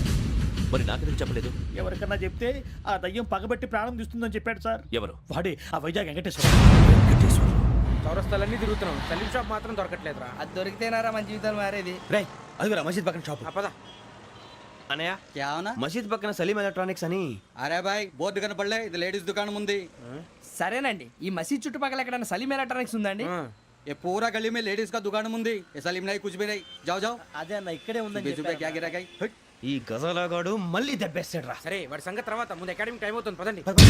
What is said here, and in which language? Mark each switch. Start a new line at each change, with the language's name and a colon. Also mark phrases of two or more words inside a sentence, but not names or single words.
Telugu: మరి నాకెందుకు చెప్పలేదు? ఎవరికన్నా చెప్తే ఆ దయ్యం పగబెట్టి ప్రాణం తీస్తుందని చెప్పాడు సార్. ఎవరు? వాడే ఆ వైజాగ్ వెంకటేశ్వర. చౌరస్తాలన్నీ తిరుగుతున్నాం, సలీం షాప్ మాత్రం దొరకట్లేదురా. అది దొరికితేనారా మన జీవితాలు మారేది. రే అదిగురా మసీద్ పక్కన షాప్. పదా అనయ్య,
Deccan: کیا ہونا?
Telugu: మసీద్ పక్కన సలీం ఎలక్ట్రానిక్స్ అని. అరే బాయ్ బోర్డు కనపడలే, ఇది లేడీస్ దుకాణం ఉంది. సరేనండి. ఈ మసీద్ చుట్టుపక్కల ఎక్కడైనా సలీం ఎలక్ట్రానిక్స్ ఉందండి?
Deccan: یہ پورا گلی میں لیڈیز کا دکان موندی، یہ سلیم نہیں کچھ بھی نہیں. جاؤ جاؤ.
Telugu: అదే అన్న ఇక్కడే
Deccan: بیچ پے کیا گرا گئی.
Telugu: ఈ గజాలగాడు మళ్ళీ దెబ్బేస్తాడు రా. సరే వాడి సంగతి తర్వాత, ముందు
English: academic time
Telugu: అవుతుంది పదండి.